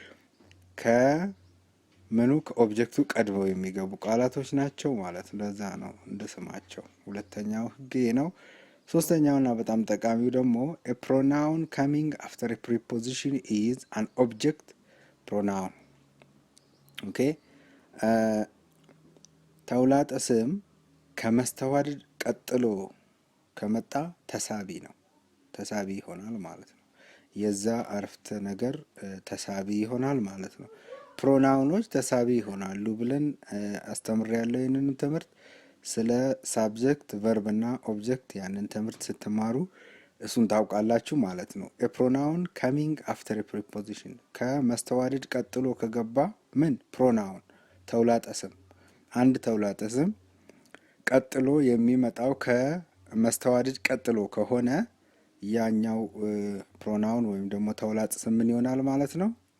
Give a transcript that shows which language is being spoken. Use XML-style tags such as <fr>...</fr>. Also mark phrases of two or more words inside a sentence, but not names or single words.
<am>ከምኑ ከኦብጀክቱ ቀድመው የሚገቡ ቃላቶች ናቸው ማለት ነው። ለዛ ነው እንደ ስማቸው። ሁለተኛው ህግ ነው። ሶስተኛውና በጣም ጠቃሚው ደግሞ</am> <en>a pronoun coming after a preposition is an object pronoun።</en> <am>ኦኬ ተውላጠ ስም ከመስተዋድድ ቀጥሎ ከመጣ ተሳቢ ነው፣ ተሳቢ ይሆናል ማለት ነው። የዛ አረፍተ ነገር ተሳቢ ይሆናል ማለት ነው። ፕሮናውኖች ተሳቢ ይሆናሉ ብለን አስተምሬያለሁ። ይህንን ትምህርት ስለ ሳብጀክት ቨርብ እና ኦብጀክት ያንን ትምህርት ስትማሩ እሱን ታውቃላችሁ ማለት ነው።</am> <en>a pronoun coming after a preposition</en> <am>ከመስተዋድድ ቀጥሎ ከገባ ምን ፕሮናውን ተውላጠ ስም። አንድ ተውላጠ ስም ቀጥሎ የሚመጣው ከመስተዋድድ ቀጥሎ ከሆነ ያኛው ፕሮናውን ወይም ደግሞ ተውላጠ ስም ምን ይሆናል ማለት ነው?</am>